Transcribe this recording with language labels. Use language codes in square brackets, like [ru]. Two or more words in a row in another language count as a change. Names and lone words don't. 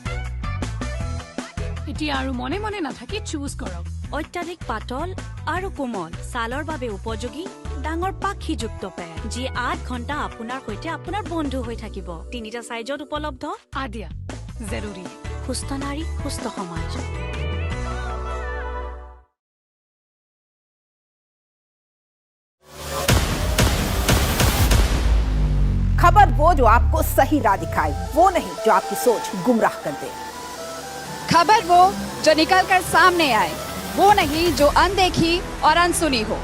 [as] এতিয়া আৰু মনে মনে নাথাকি চুজ কৰক। অত্যাধিক পাতল আৰু কোমল ছালৰ বাবে উপযোগী ডাঙৰ পাখিযুক্ত পেড, যি 8 ঘণ্টা আপোনাৰ সৈতে আপোনাৰ বন্ধু হৈ থাকিব। 3টা সাইজত উপলব্ধ। আদিয়া জৰুৰী। সুস্থ নাৰী, সুস্থ সমাজ। [hi] खबर वो जो आपको सही राह दिखाए, वो नहीं जो आपकी सोच गुमराह कर दे। खबर वो जो निकल कर सामने आए, वो नहीं जो अनदेखी और अनसुनी हो।